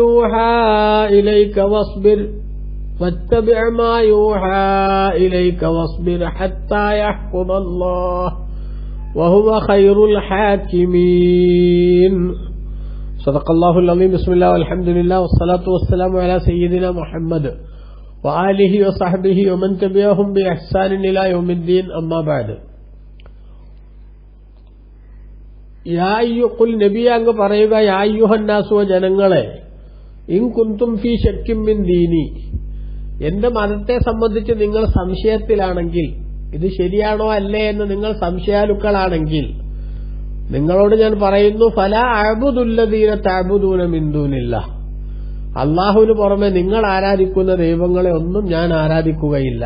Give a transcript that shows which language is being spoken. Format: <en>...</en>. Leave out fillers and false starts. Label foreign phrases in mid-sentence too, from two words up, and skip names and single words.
<ar>يوحى إليك واصبر حتى يحكم الله وهو خير الحاكمين. صدق الله العظيم. بسم الله والحمد لله والصلاة والسلام على سيدنا محمد وآله وصحبه ومن تبعهم بإحسان إلى يوم الدين. أما بعد.</ar> <ml>ഖുൽ നബി അങ്ങ് പറയുക,</ml> <ar>يا أيها الناس</ar> <ml>ജനങ്ങളെ,</ml> <ar>إن كنتم في شك من ديني,</ar> <ml>എന്റെ മതത്തെ സംബന്ധിച്ച് നിങ്ങൾ സംശയത്തിലാണെങ്കിൽ, ഇത് ശരിയാണോ അല്ലേ എന്ന് നിങ്ങൾ സംശയാലുക്കളാണെങ്കിൽ നിങ്ങളോട് ഞാൻ പറയുന്നു,</ml> <ar>فلا أعبد الذين تعبدون من دون الله,</ar> <ml>അള്ളാഹുവിന് പുറമെ നിങ്ങൾ ആരാധിക്കുന്ന ദൈവങ്ങളെ ഒന്നും ഞാൻ ആരാധിക്കുകയില്ല.</ml>